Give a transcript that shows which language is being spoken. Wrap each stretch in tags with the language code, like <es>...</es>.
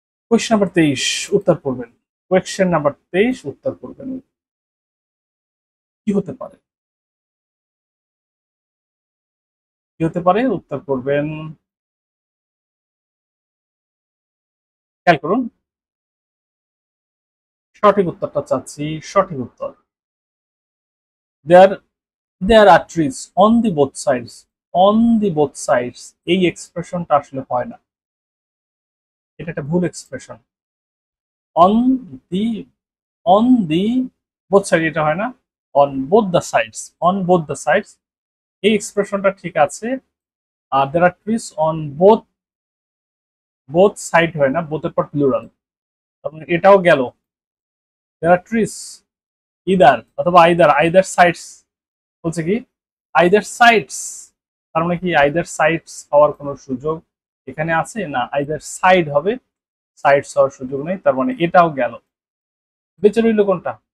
<en>Question number 23</en> <bn>উত্তর করবেন। Question number 23 উত্তর করবেন। কি হতে পারে? কি হতে পারে? উত্তর করবেন। খেয়াল করুন, সঠিক উত্তরটা চাচ্ছি, সঠিক উত্তর।</bn> <en>There are trees on the both sides. On the both sides</en> <bn>এই এক্সপ্রেশনটা আসলে হয় না, এটা একটা ভুল expression.</bn> <en>On the on the both side</en> <bn>এটা হয় না,</bn> <en>on both the sides, on both the sides</en> <bn>এই এক্সপ্রেশনটা ঠিক আছে। আর</bn> <en>there are trees on both side</en> <bn>হয় না, both এর পর প্লুরাল, তারপরে এটাও গেল।</bn> <en>there are trees either</en> <bn>অথবা either sides বলছে কি either sides, তার মানে কি either sides হওয়ার কোনো সুযোগ এখানে আছে না, either side হবে, সাইডস হওয়ার সুযোগ নেই, তার মানে এটাও গেল। বেঁচে রইল কোনটা?</bn>